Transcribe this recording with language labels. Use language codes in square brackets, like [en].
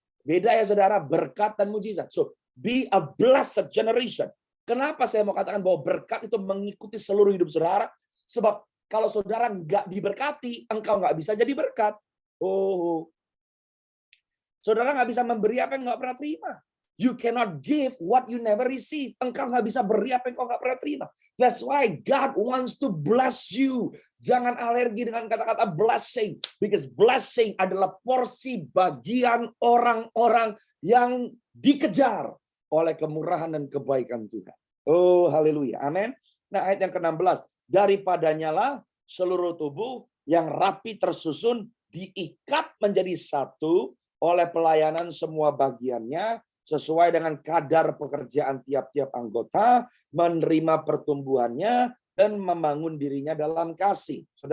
[id] Beda ya saudara, berkat dan mujizat. [en] So, be a blessed generation. [id] Kenapa saya mau katakan bahwa berkat itu mengikuti seluruh hidup saudara? Sebab kalau saudara nggak diberkati, engkau nggak bisa jadi berkat. Oh, saudara nggak bisa memberi apa yang nggak pernah terima. [en] You cannot give what you never receive. [id] Engkau nggak bisa beri apa yang engkau nggak pernah terima. [en] That's why God wants to bless you. [id] Jangan alergi dengan kata-kata blessing. [en] Because [id] blessing adalah porsi bagian orang-orang yang dikejar oleh kemurahan dan kebaikan Tuhan. Oh, haleluya. Amin. Nah, ayat yang ke-16. Daripadanya lah seluruh tubuh yang rapi tersusun diikat menjadi satu oleh pelayanan semua bagiannya sesuai dengan kadar pekerjaan tiap-tiap anggota, menerima pertumbuhannya dan membangun dirinya dalam kasih.